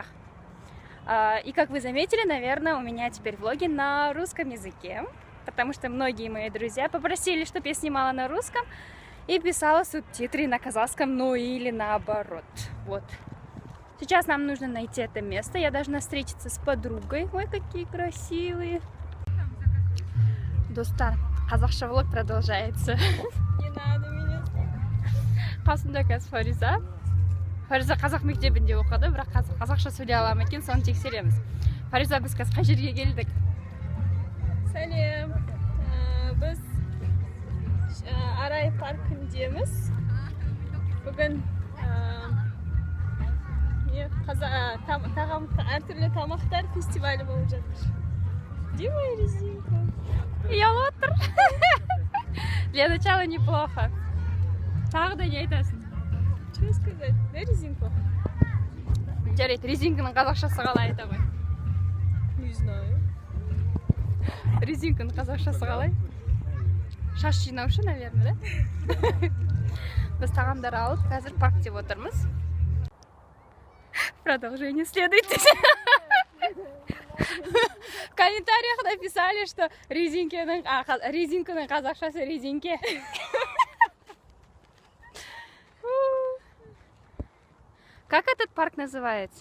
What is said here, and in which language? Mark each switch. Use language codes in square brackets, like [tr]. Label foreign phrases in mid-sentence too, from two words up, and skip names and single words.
[ru] И как вы заметили, наверное, у меня теперь влоги на русском языке, потому что многие мои друзья попросили, чтобы я снимала на русском и писала субтитры на казахском, ну или наоборот. Вот. Сейчас нам нужно найти это место. Я должна встретиться с подругой. Ой, какие красивые. [kk] Достар, казахша влог продолжается. [ru] Не надо меня. [kk] Қасымда қазір Фариза. Фариза қазақ мектебінде оқыды, бірақ қазақша сөйлей аламын екен, соны тексереміз. Фариза, біз қазір қай жерге келдік? Сәлем. Біз Арай паркіндеміз. Бүгін әртүрлі тамақтар фестивалі болып жатыр. [ru] Где моя резинка? [kk] Я отыр. [ru] Для начала неплохо. [kk] Тағы да не айтасың? [ru] Что сказать? Да, резинка? [kk] Жарайды, резинканың қазақшасы қалай айта ғой? [ru] Не знаю. [kk] Резинканың қазақшасы қалай? Шаш жинаушы, [ru] наверное, да? [kk] Біз тағамдар алып, қазір паркте отырмыз. [ru] Продолжение следует. В комментариях написали, что [kk] резинканың қазақшасы резинке. [ru] Как этот парк называется?